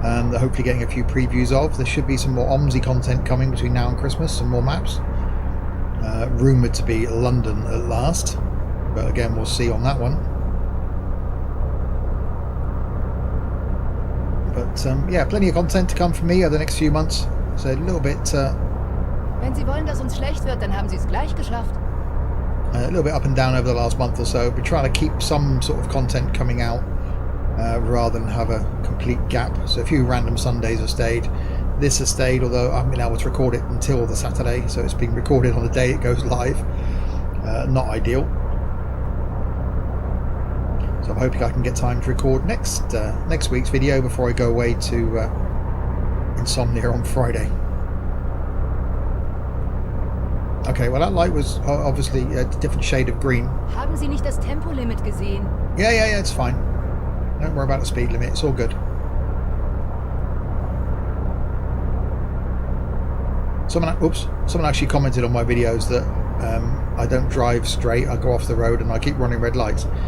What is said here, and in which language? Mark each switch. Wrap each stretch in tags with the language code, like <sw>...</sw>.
<en>They're hopefully getting a few previews of. There should be some more OMSI content coming between now and Christmas, some more maps. Rumoured to be London at last, but again, we'll see on that one. But yeah, plenty of content to come from me over the next few months. So a little bit...</en> <de>Wenn Sie wollen, dass uns schlecht wird, dann haben Sie es gleich geschafft.</de> <en>a little bit up and down over the last month or so. We're trying to keep some sort of content coming out rather than have a complete gap. So a few random Sundays have stayed. This has stayed, although I haven't been able to record it until the Saturday, so it's been recorded on the day it goes live. Not ideal. So I'm hoping I can get time to record next week's video before I go away to Insomnia on Friday. Okay, well that light was obviously a different shade of green.</en> <de>Haben Sie nicht das Tempolimit gesehen?</de> <en>Yeah, it's fine. Don't worry about the speed limit, it's all good. Someone actually commented on my videos that I don't drive straight, I go off the road and I keep running red lights.</en>